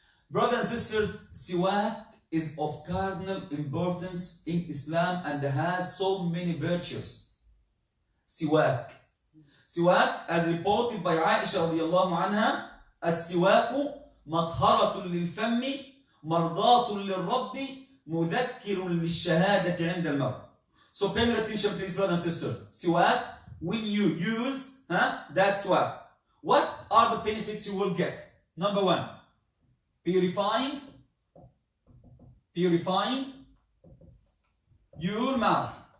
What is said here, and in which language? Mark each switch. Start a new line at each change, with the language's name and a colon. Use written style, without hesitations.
English: Brothers and sisters, siwak is of cardinal importance in Islam and has so many virtues. Siwak siwak, as reported by Aisha radiallahu anha,
Arabic: السواك مطهرة للفم مرضاة للرب مذكر للشهادة عند الموت.
English: So pay me attention please brothers and sisters. Siwak, when you use that siwak, what are the benefits you will get? Number one, purifying your mouth.